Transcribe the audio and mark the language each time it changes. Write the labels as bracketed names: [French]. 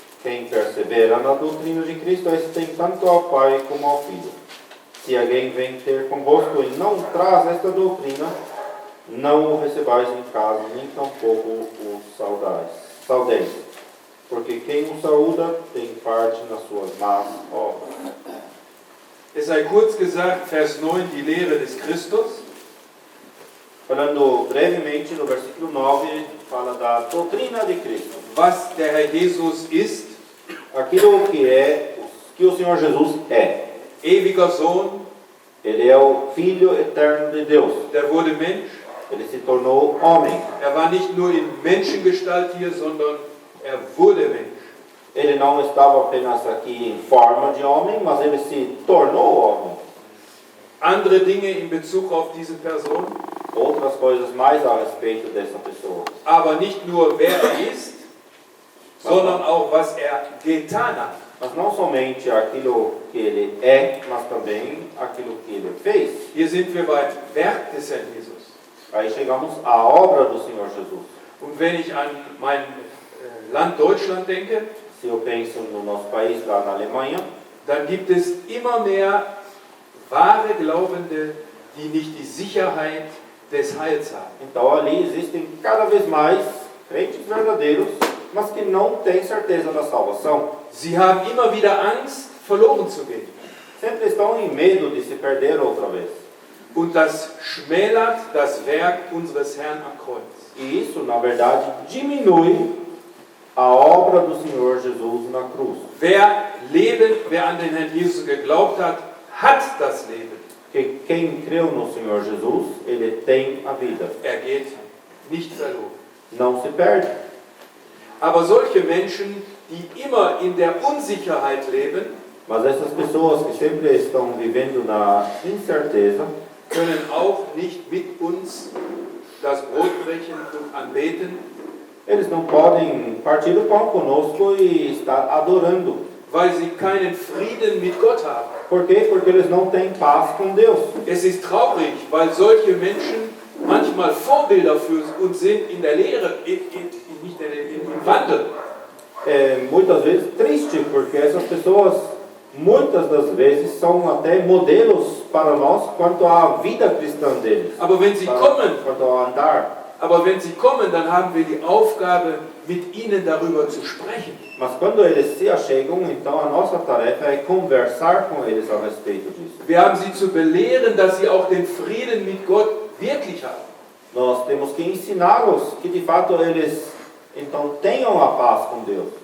[Portuguese] Quem persevera na doutrina de Cristo, esse tem tanto ao Pai como ao Filho. Se alguém vem ter convosco e não traz esta doutrina, não o recebais em casa, nem tampouco o saudeis. Porque quem o saúda tem parte nas suas más obras. [German] Es sei kurz gesagt, Vers 9, die Lehre des Christus. [Portuguese] Falando brevemente, no versículo 9, fala da doutrina de Cristo. [German] Was der Herr Jesus ist, [Portuguese] Aquilo que o Senhor Jesus é. [German] ewiger Sohn, [Portuguese] Ele é o Filho eterno de Deus. [German] der wurde Mensch. [Portuguese] Ele se tornou homem. [German] Er war nicht nur in Menschengestalt hier, sondern er wurde Mensch. [Portuguese] Ele não estava apenas aqui em forma de homem, mas ele se tornou homem. [German] Andere Dinge in Bezug auf diese Person, [Portuguese] Outras coisas mais a respeito dessa pessoa. [German] aber nicht nur wer er ist, sondern auch was er getan hat. [Portuguese] Mas não somente aquilo que ele é, mas também aquilo que ele fez. [German] Hier sind wir beim Werk des Herrn Jesus. [Portuguese] Aí chegamos à obra do Senhor Jesus. [German] Und wenn ich an mein Land Deutschland denke, [Portuguese] Se eu penso no nosso país, lá na Alemanha, [German] dann gibt es immer mehr wahre Glaubende, die nicht die Sicherheit des Heils haben. [Portuguese] então ali existem cada vez mais crentes verdadeiros, mas que não têm certeza da salvação. [German] Sie haben immer wieder Angst, verloren zu gehen. [Portuguese] Sempre estão em medo de se perder outra vez. [German] Und das schmälert das Werk unseres Herrn am Kreuz. [Portuguese] E isso, na verdade, diminui a obra do Senhor Jesus na cruz. [German] Wer an den Herrn Jesus geglaubt hat, hat das Leben. [Portuguese] Porque quem creu no Senhor Jesus, ele tem a vida. [German] Er geht nicht verloren. [Portuguese] Não se perde. [German] Aber solche Menschen, die immer in der Unsicherheit leben, [Portuguese] Mas essas pessoas que sempre estão vivendo na incerteza, [German] können auch nicht mit uns das Brot brechen und anbeten, [Portuguese] eles não podem partir o pão conosco e estar adorando. [German] weil sie keinen Frieden mit Gott haben. [Portuguese] Por quê? Porque eles não têm paz com Deus. [German] Es ist traurig, weil solche Menschen manchmal Vorbilder für uns sind in der Lehre, im Wandel. [Portuguese] É muitas vezes triste, porque essas pessoas, muitas das vezes, são até modelos para nós quanto à vida cristã deles. [German] Aber wenn sie kommen, [Portuguese] Quanto ao andar. [German] dann haben wir die Aufgabe, mit ihnen darüber zu sprechen. [Portuguese] Mas quando eles se achegam, então a nossa tarefa é conversar com eles a respeito disso. [German] Wir haben sie zu belehren, dass sie auch den Frieden mit Gott wirklich haben. [Portuguese] Nós temos que ensiná-los que de fato eles então tenham a paz com Deus.